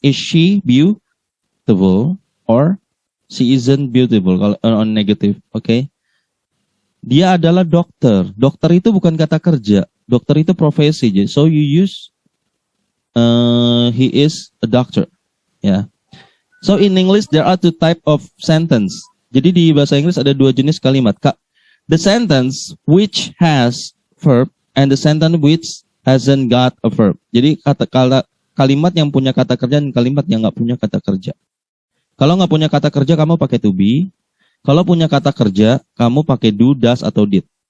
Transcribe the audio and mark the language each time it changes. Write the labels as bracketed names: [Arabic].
[English] Is she beautiful? Or she isn't beautiful, [Indonesian] kalau [English] on negative, okay? [Indonesian] Dia adalah dokter. Dokter itu bukan kata kerja. Dokter itu profesi. [English] So you use he is a doctor. Yeah. So in English there are two type of sentence. [Indonesian] Jadi di bahasa Inggris ada dua jenis kalimat. [English] The sentence which has verb and the sentence which hasn't got a verb. [Indonesian] Jadi kalimat yang punya kata kerja dan kalimat yang nggak punya kata kerja. Kalau nggak punya kata kerja, kamu pakai to be. Kalau punya kata kerja, kamu pakai do, does, atau did.